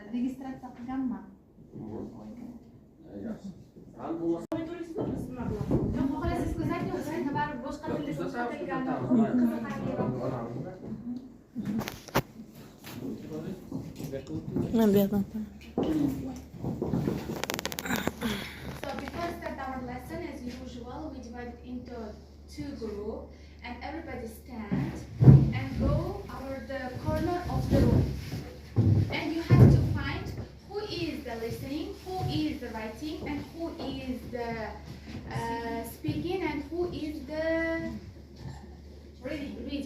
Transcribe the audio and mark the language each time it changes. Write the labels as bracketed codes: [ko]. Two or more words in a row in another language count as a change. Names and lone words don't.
[uz] Registratsiya qilganman. Yaxshi. Hal bo'lmasa Yo'q, xohlasangiz ko'rsating, o'zingizga baribir boshqa tilda ko'rsatilgandan qiziqarliroq. Men bu yerdan. [en] So before start our lesson, as usual, we divide it into two groups, and everybody stand and go over the corner of the room, and you have to find who is the listening, who is the writing, and who is the speaking, and who is the reading.